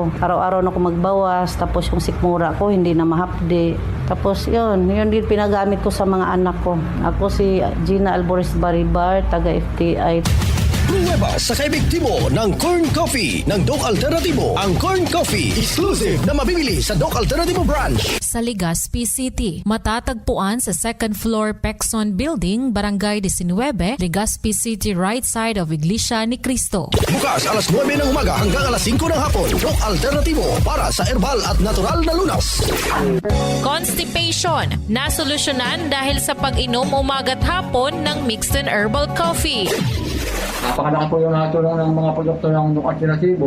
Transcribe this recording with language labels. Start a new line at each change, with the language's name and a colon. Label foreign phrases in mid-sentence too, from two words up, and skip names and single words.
Filipino: Araw-araw na ako magbawas. Tapos yung sikmura ko, hindi na mahapdi. Tapos yun din pinagamit ko sa mga anak ko. Ako si Gina Alvarez Baribar, taga FTI. Pruweba sa kaebektibo ng corn coffee ng Doc Alternatibo. Ang corn coffee, exclusive na mabibili sa Doc Alternatibo branch. Sa Legazpi City, matatagpuan sa
English: second floor
Filipino: Pexon Building, Barangay 19, Legazpi City,
English: right side of Iglesia ni Cristo.
Filipino: Bukas alas 9 ng umaga hanggang alas 5 ng hapon. Doc Alternatibo para sa herbal at natural na lunas. Constipation, nasolusyonan dahil sa pag-inom umaga't hapon ng
English: mixed and herbal coffee.
Filipino: Napakalaki po yung natulong ng mga produkto ng Doc Alternatibo.